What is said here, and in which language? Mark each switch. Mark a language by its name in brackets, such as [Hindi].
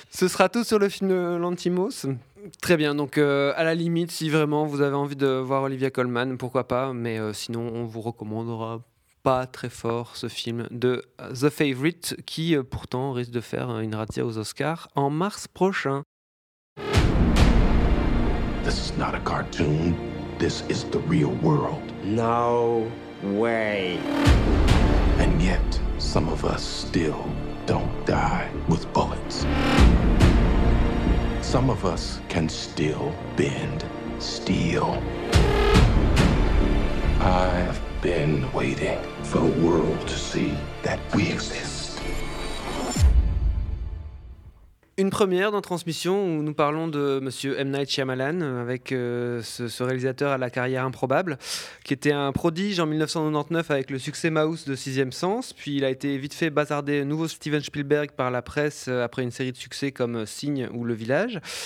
[French] Ce sera tout sur le film Lanthimos. Très bien, donc à la limite, si vraiment vous avez envie de voir Olivia Colman, pourquoi pas, mais sinon on vous recommandera pas très fort ce film de The Favourite, qui pourtant risque de faire une razzia aux Oscars en mars prochain. [English] This is not a cartoon, this is the real world. No way. And yet, some of us still don't die with bullets. Some of us can still bend steel. I've been waiting for the world to see that we exist. [French] Une première dans Transmission où nous parlons de Monsieur M. Night Shyamalan avec ce réalisateur à la carrière improbable qui était un prodige en 1999 avec le succès Maus de Sixième Sens. Puis il a été vite fait bazardé nouveau Steven Spielberg par la presse après une série de succès comme Signe ou Le Village.